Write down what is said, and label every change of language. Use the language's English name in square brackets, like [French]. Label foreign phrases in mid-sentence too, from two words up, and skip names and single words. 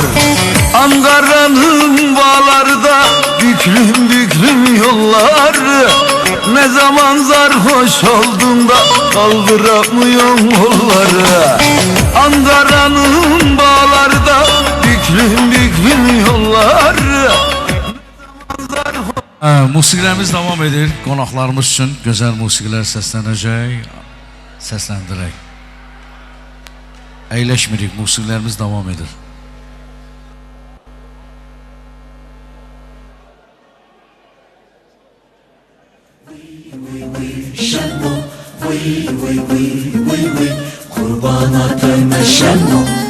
[Turkish] Ankara'nın bağlarda büklüm büklüm yolları. Ne zaman sarhoş oldun da kaldıramıyorum kolları. Ankara'nın bağlarda büklüm büklüm yolları. [Azerbaijani] Musiqilərimiz davam edir. Qonaqlarımız üçün gözəl musiqilər səslənəcək. Səsləndirək. Əyləşmirik, musiqilərimiz davam edir. [Turkish] Şenno, kurbana dönme Şenno.